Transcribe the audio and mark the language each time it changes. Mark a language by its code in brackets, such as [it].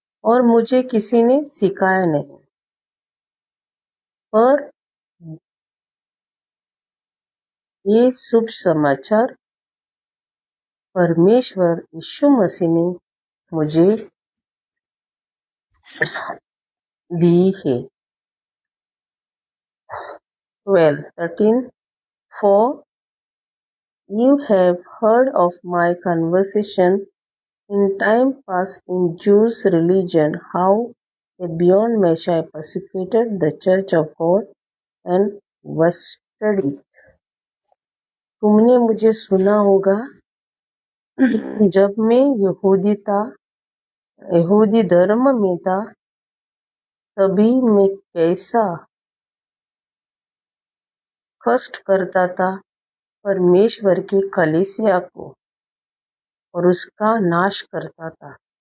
[hi] और मुझे किसी ने सिखाया नहीं, पर ये शुभ समाचार परमेश्वर यीशु मसीह ने मुझे दी है. [en] 12:13 For you have heard of my conversation in time past in Jews' religion, how that beyond measure I persecuted the church of God and wasted it. [hi] तुमने मुझे सुना होगा जब मैं यहूदी धर्म में था, तभी मैं कैसा कष्ट करता था परमेश्वर की कलीसिया को और उसका नाश करता था.